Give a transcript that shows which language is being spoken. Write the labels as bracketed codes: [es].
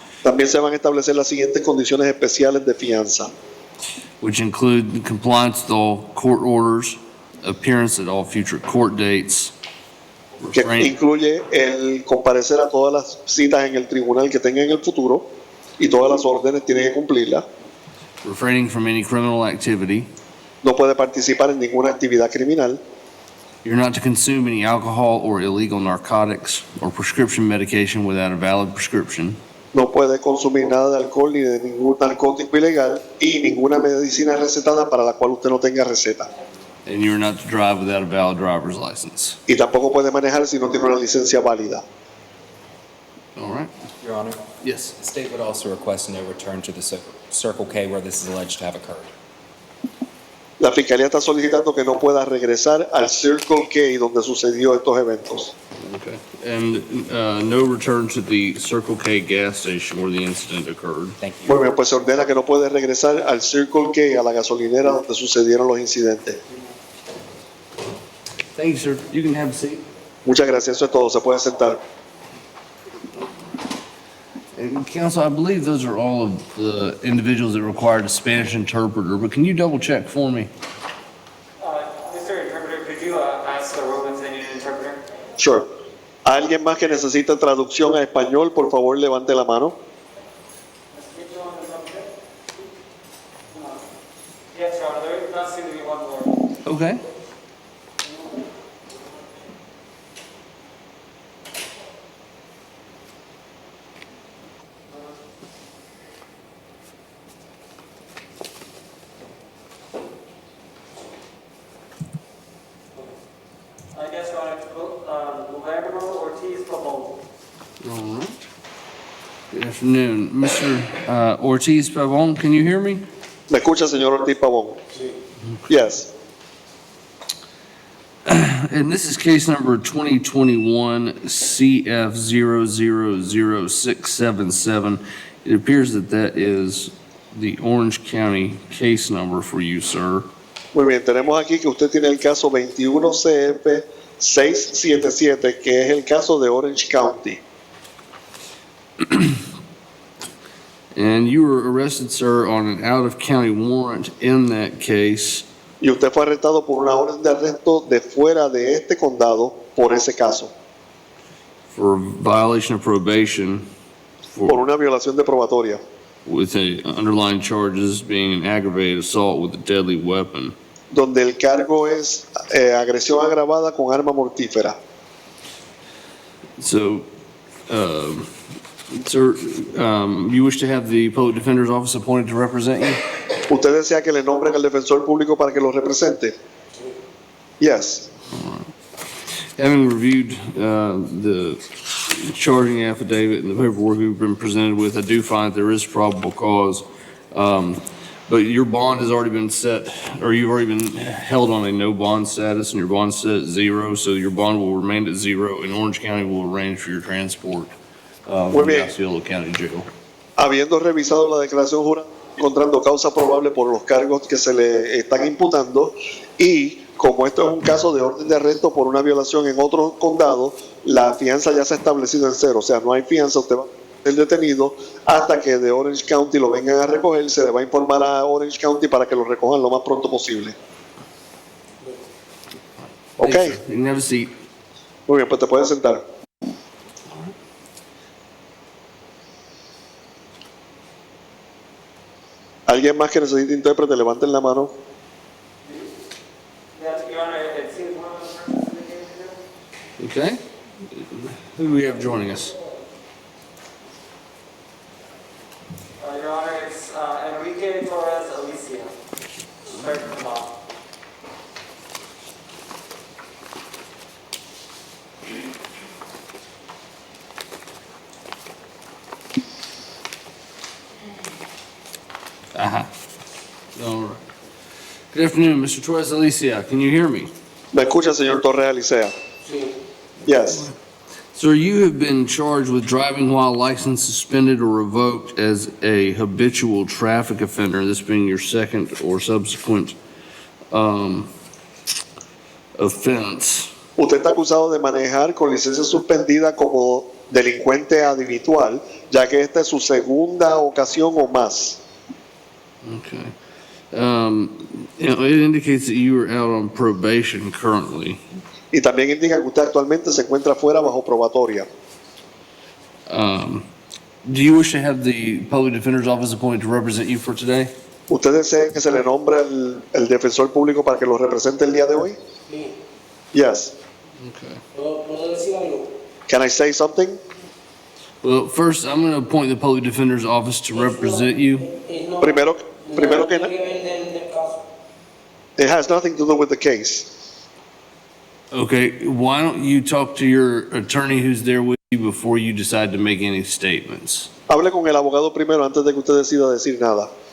[es] También se van a establecer las siguientes condiciones especiales de fianza, [en] which include compliance with all court orders, appearance at all future court dates, [es] que incluye el comparecer a todas las citas en el tribunal que tenga en el futuro y todas las órdenes tiene que cumplirlas. [en] refraining from any criminal activity. [es] No puede participar en ninguna actividad criminal. [en] You're not to consume any alcohol or illegal narcotics or prescription medication without a valid prescription. [es] No puede consumir nada de alcohol ni de ningún narcótico ilegal y ninguna medicina recetada para la cual usted no tenga receta. [en] And you're not to drive without a valid driver's license. [es] Y tampoco puede manejar si no tiene una licencia válida. [en] All right. Your Honor? Yes. The state would also request no return to the Circle K where this is alleged to have occurred. [es] La Fiscalía está solicitando que no pueda regresar al Circle K donde sucedió estos eventos. [en] Okay. And no return to the Circle K gas station where the incident occurred. Thank you. [es] Muy bien, pues se ordena que no puede regresar al Circle K, a la gasolinera donde sucedieron los incidentes. [en] Thank you, sir. You can have a seat. [es] Muchas gracias, eso es todo, se puede sentar. [en] And counsel, I believe those are all of the individuals that required a Spanish interpreter, but can you double check for me? Mr. Interpreter, could you ask the room if they need an interpreter? Sure. [es] ¿Alguien más que necesita traducción a español? Por favor, levante la mano. [en] Yes, Your Honor, there does seem to be one more. Okay. I guess, Your Honor, Guillermo Ortiz Pabon. All right. Good afternoon. Mr. Ortiz Pavon, can you hear me? [es] ¿Me escucha, señor Ortiz Pavón? [en] Yes. And this is case number 2021 CF000677. It appears that that is the Orange County case number for you, sir. [es] Muy bien, tenemos aquí que usted tiene el caso 21 CF 677, que es el caso de Orange County. [en] And you were arrested, sir, on an out-of-county warrant in that case. [es] Y usted fue arrestado por una orden de arresto de fuera de este condado por ese caso. [en] For violation of probation. [es] Por una violación de probatoria. [en] With the underlying charges being an aggravated assault with a deadly weapon. [es] Donde el cargo es agresión agravada con arma mortífera. [en] So, sir, you wish to have the public defender's office appointed to represent you? [es] ¿Usted desea que le nombren al defensor público para que lo represente? [en] Yes. Having reviewed the charging affidavit and the paperwork we've been presented with, I do find there is probable cause. But your bond has already been set, or you've already been held on a no bond status, and your bond's set at 0, so your bond will remain at 0, and Orange County will arrange for your transport from the Osceola County Jail. [es] Habiendo revisado la declaración jurada, encontrando causa probable por los cargos que se le están imputando, y como esto es un caso de orden de arresto por una violación en otro condado, la fianza ya se ha establecido en 0, o sea, no hay fianza, usted va a ser detenido hasta que de Orange County lo vengan a recoger, se le va a informar a Orange County para que lo recojan lo más pronto posible. [en] Ok. You can have a seat. [es] Muy bien, pues te puedes sentar. ¿Alguien más que necesite intérprete? Levanten la mano. [en] Yeah, Your Honor, it seems one of the persons in the case to do. Okay. Who do we have joining us? Your Honor, it's Enrique Torres Alicia. Third from the bottom. Aha. All right. Good afternoon, Mr. Torres Alicia. Can you hear me? [es] ¿Me escucha, señor Torres Alicea? [en] Yes. Sir, you have been charged with driving while license suspended or revoked as a habitual traffic offender, this being your second or subsequent offense. [es] Usted está acusado de manejar con licencia suspendida como delincuente habitual, ya que esta es su segunda ocasión o más. [en] Okay. It indicates that you are out on probation currently. [es] Y también indica que usted actualmente se encuentra fuera bajo probatoria. [en] Do you wish to have the Public Defender's Office appointed to represent you for today? [es] ¿Usted desea que se le nombre el defensor público para que lo represente el día de hoy? [en] Yes. Okay. [es] ¿Puedo decir algo? [en] Can I say something? Well, first, I'm going to appoint the Public Defender's Office to represent you. [es] Primero que nada, [en] it has nothing to do with the case. Okay, why don't you talk to your attorney who's there with you before you decide to make any statements? [es] Hable con el abogado primero antes de que usted decida decir nada.